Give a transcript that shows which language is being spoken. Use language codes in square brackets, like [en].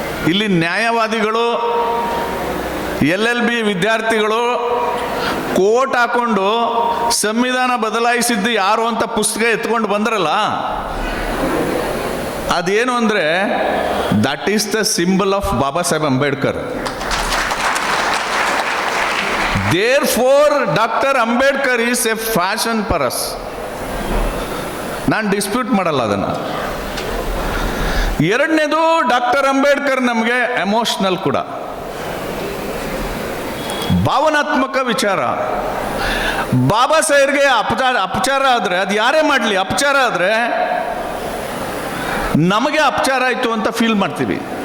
[kn] ಇಲ್ಲಿ ನ್ಯಾಯವಾದಿಗಳು, LLB ವಿದ್ಯಾರ್ಥಿಗಳು coat ಹಾಕೊಂಡು ಸಂವಿಧಾನ ಬದಲಾಯಿಸಿದ್ದು ಯಾರು ಅಂತ ಪುಸ್ತಕ ಎತ್ಕೊಂಡು ಬಂದ್ರಲ್ಲ, ಅದೇನು ಅಂದರೆ [en] that is the symbol of [kn] Baba Saheb Ambedkar. [en] Therefore, Dr. Ambedkar is a fashion for us. [kn] ನಾನು ಡಿಸ್ಪ್ಯೂಟ್ ಮಾಡಲ್ಲ ಅದನ್ನು. ಎರಡನೇದು, ಡಾಕ್ಟರ್ ಅಂಬೇಡ್ಕರ್ ನಮಗೆ ಎಮೋಷ್ನಲ್ ಕೂಡ, ಭಾವನಾತ್ಮಕ ವಿಚಾರ. ಬಾಬಾ ಸಾಹೇಬ್ಗೆ ಅಪಚಾರ ಆದರೆ ಅದು ಯಾರೇ ಮಾಡಲಿ, ಅಪಚಾರ ಆದರೆ ನಮಗೆ ಅಪಚಾರ ಆಯಿತು ಅಂತ ಫೀಲ್ ಮಾಡ್ತೀವಿ.